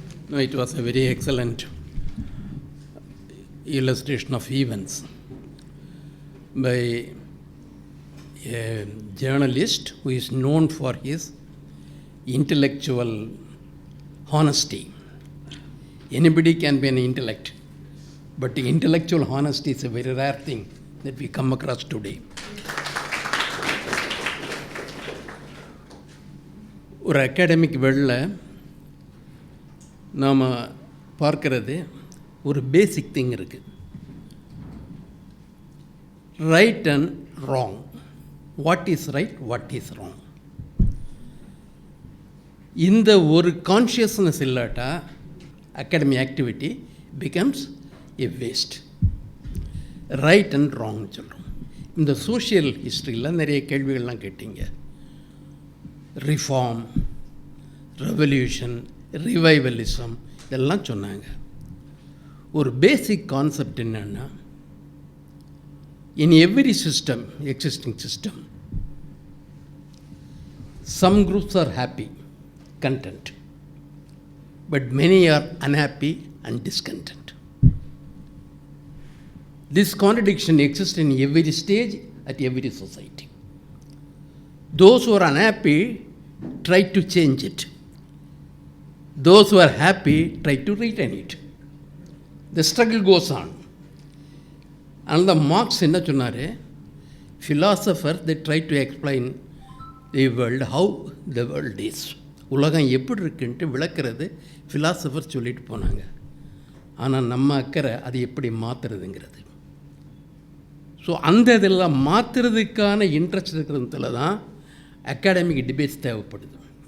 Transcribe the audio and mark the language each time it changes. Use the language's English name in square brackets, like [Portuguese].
[English] No, it was a very excellent illustration of events by a journalist who is known for his intellectual honesty. Anybody can be an intellect, but the intellectual honesty is a very rare thing that we come across today. [Tamil] ஒரு academic வேர்ல்டில் நாம் பார்க்கறது ஒரு basic thing இருக்குது. [English] Right and wrong. What is right, what is wrong. [Tamil] இந்த ஒரு consciousness இல்லாட்டா [English] Academy activity becomes a waste. [Tamil] Right and ராங்னு சொல்கிறோம். இந்த சோஷியல் ஹிஸ்ட்ரியில் நிறைய கேள்விகள்லாம் கேட்டீங்க. ரிஃபார்ம், ரெவல்யூஷன், ரிவைவலிசம் இதெல்லாம் சொன்னாங்க. ஒரு பேசிக் கான்செப்ட் என்னென்னா, [English] In every system, existing system, some groups are happy, content, but many are unhappy and discontent. This contradiction exists in every stage, at every society. Those who are unhappy try to change it. Those who are happy try to retain it. The struggle goes on. And the Marx [Tamil] என்ன சொன்னார், [English] philosophers they try to explain the world, how the world is. [Tamil] உலகம் எப்படி இருக்குன்ட்டு விளக்குறது philosopher சொல்லிட்டு போனாங்க. ஆனால் நம்ம அக்கறை அது எப்படி மாற்றுறதுங்கிறது. ஸோ அந்த இதெல்லாம் மாற்றுறதுக்கான இன்ட்ரெஸ்ட் இருக்கிறதுல தான் அகாடமிக் டிபேட்ஸ் தேவைப்படுது.